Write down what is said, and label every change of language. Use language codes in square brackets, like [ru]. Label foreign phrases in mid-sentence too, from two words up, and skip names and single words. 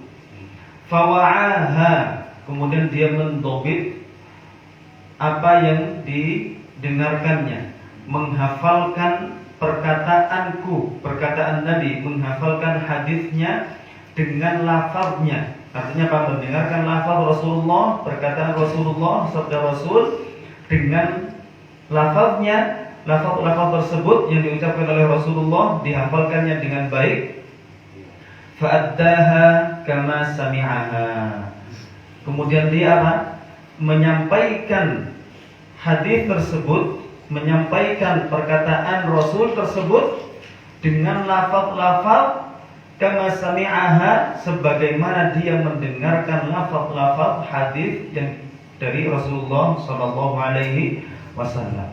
[id] Fawa'aha, kemudian dia mendobit apa yang didengarkannya, menghafalkan perkataanku, perkataan Nabi, menghafalkan hadisnya dengan lafaznya. Artinya apa? Mendengarkan lafaz Rasulullah, perkataan Rasulullah, sabda Rasul dengan lafaznya. Lafaz-lafaz tersebut yang diucapkan oleh Rasulullah dihafalkannya dengan baik. [ar] فأداها كما سمعها. [id] Kemudian dia apa? Menyampaikan hadis tersebut, menyampaikan perkataan Rasul tersebut dengan lafaz-lafaz [ar] كما سمعها, [id] sebagaimana dia mendengarkan lafaz-lafaz hadis yang dari Rasulullah [ar] صلى الله عليه وسلم.